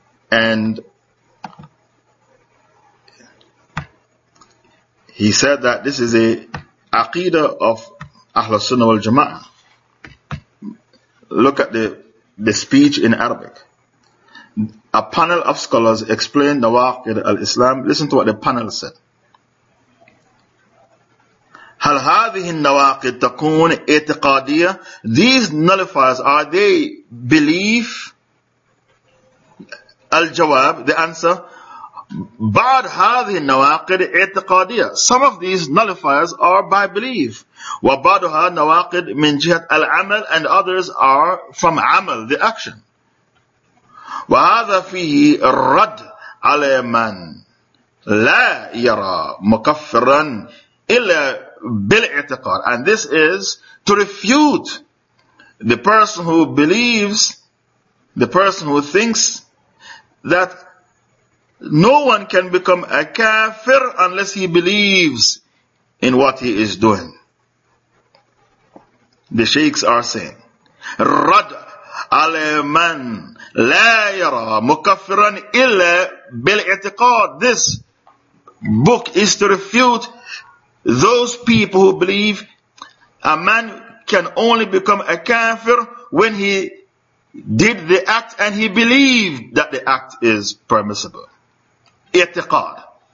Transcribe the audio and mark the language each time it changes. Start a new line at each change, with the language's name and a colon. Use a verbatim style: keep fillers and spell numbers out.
English: And he said that this is a aqidah of Ahlul Sunnah wal Jama'ah. Look at the, the speech in Arabic. A panel of scholars explained Nawaqid al-Islam. Listen to what the panel said.
Arabic: هل هذه النواقد تكون اعتقادية?
English: These nullifiers, are they belief? Al-Jawab, the answer.
Arabic: بعد هذه النواقد اعتقادية.
English: Some of these nullifiers are by belief.
Arabic: وبعضها نواقد من جهة العمل,
English: and others are from عمل, the action.
Arabic: وهذا فيه الرد على من لا يرى مكفرا إلا بالاعتقاد.
English: And this is to refute the person who believes, the person who thinks that no one can become a kafir unless he believes in what he is doing. The sheikhs are saying,
Arabic: رَدْ عَلَى مَنْ لَا يَرَى مُكَفِّرًا إِلَّا بِالْإِعْتِقَادِ.
English: This book is to refute those people who believe a man can only become a kafir when he did the act and he believed that the act is permissible.
Arabic: اعتقاد.